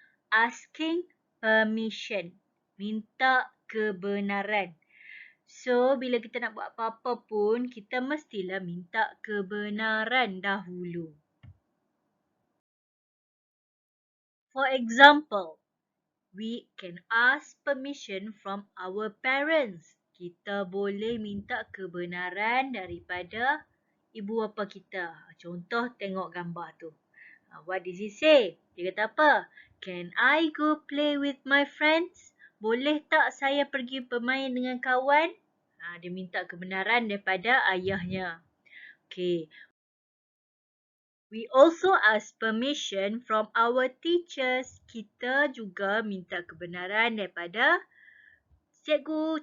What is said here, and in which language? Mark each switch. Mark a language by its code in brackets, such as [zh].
[en] Asking permission. [ms] Minta kebenaran. So, bila kita nak buat apa-apa pun, kita mestilah minta kebenaran dahulu. [en] For example, we can ask permission from our parents. [ms] Kita boleh minta kebenaran daripada ibu bapa kita. Contoh tengok gambar tu. [en] What does it say? [ms] Dia kata apa? [en] Can I go play with my friends? [ms] Boleh tak saya pergi bermain dengan kawan? Dia minta kebenaran daripada ayahnya. [en] Okay. We also ask permission from our teachers. [ms] Kita juga minta kebenaran daripada cikgu.